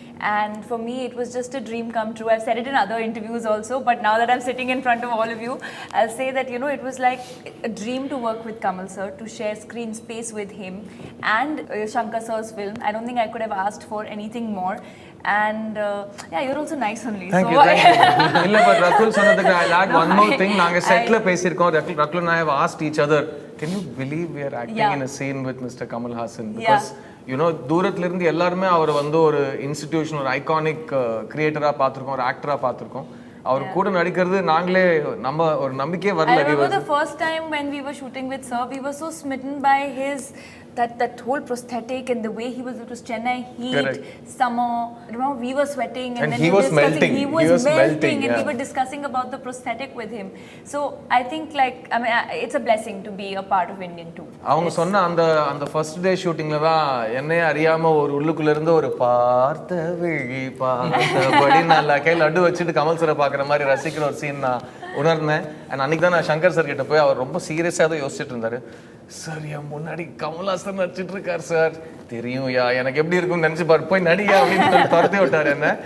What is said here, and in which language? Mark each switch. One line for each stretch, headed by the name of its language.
English: And for me, it was just a dream come true. I've said it in other interviews also, but now that I'm sitting in front of all of you, I'll say that, you know, it was like a dream to work with Kamal sir, to share screen space with him and Shankar sir's film. I don't think I could have asked for anything more. And yeah, you're also nice only. Thank you.
Tamil: இல்ல
English: but Rakul
Tamil: சொன்னதுக்கு
English: I'll add one more thing.
Tamil: நாங்க செட்ல பேசியிருக்கோம்.
English: Rakul and I have asked each other, can you believe we are acting in a scene with Mr. Kamal Haasan? Because you know,
Tamil: தூரத்துல இருந்து எல்லாருமே அவர் வந்து ஒரு இன்ஸ்டிடியூஷன், ஒரு ஐகானிக் கிரியேட்டரா பார்த்திருக்கோம், ஒரு ஆக்டரா பார்த்திருக்கோம். அவர் கூட நடிக்கிறது நாங்களே நம்ம ஒரு நம்பிக்கையே வரல.
English: I remember the first time when we were shooting with sir, we were so smitten by his that whole prosthetic and the way he was, it was Chennai heat, summer, remember we were sweating and then he was melting. He was melting and we were discussing about the prosthetic with him. So I think like, I mean, it's a blessing to be a part of Indian too.
Tamil: அவங்க சொன்ன அந்த first day ஷூட்டிங்ல தான் என்னையே அறியாம ஒரு உள்ளுக்குள்ள இருந்து ஒரு பார்த்த விழி பார்த்தபடி நான் கையில் லட்டு வச்சுட்டு கமல் சரை பார்க்குற மாதிரி ரசிக்கிற ஒரு சீன் நான் உணர்ந்தேன். அண்ட் அன்னைக்கு தான் நான் சங்கர் சார் கிட்ட போய் அவர் ரொம்ப சீரியஸாக தான் யோசிச்சுட்டு இருந்தாரு. சார் என் முன்னாடி கமல்ஹாசன் நடிச்சிட்டு இருக்கார் சார், தெரியும் யா எனக்கு எப்படி இருக்கும்னு நினைச்சு பாரு, போய் நடிகா அப்படின்னு சொல்லி துரத்தி விட்டார் என்ன.